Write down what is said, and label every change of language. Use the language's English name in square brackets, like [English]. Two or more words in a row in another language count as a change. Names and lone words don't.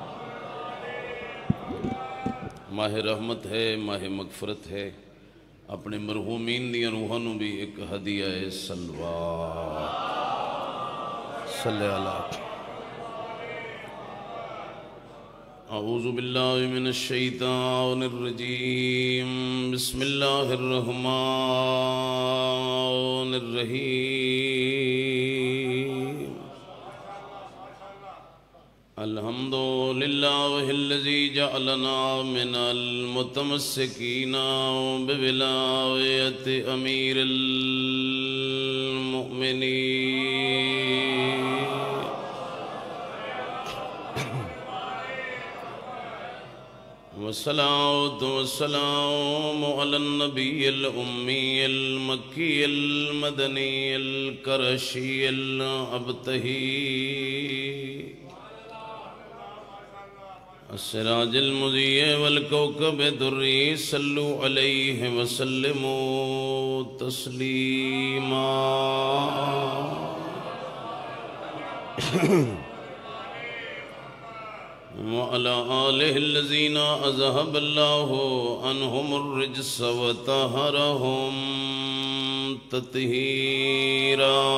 [Urdu] ماہ رحمت ہے، ماہ مغفرت ہے، اپنے مرحومین دیا روحانوں بھی ایک ہدیہ صلوات صلی اللہ۔ [Arabic] اعوذ باللہ من الشیطان الرجیم، بسم اللہ الرحمن الرحیم۔ الحمدللہ الذی جعلنا من المتمسکین بولایت امیر المؤمنین، والصلاة والسلام علی النبی الأمی المکی المدنی القرشی الابتہی السراج المضیء والکوکب الدری، صلو علیہ وسلموا تسلیما۔ وعلى آلہ الذین اذہب اللہ عنہم الرجس وطہرہم تطہیرا۔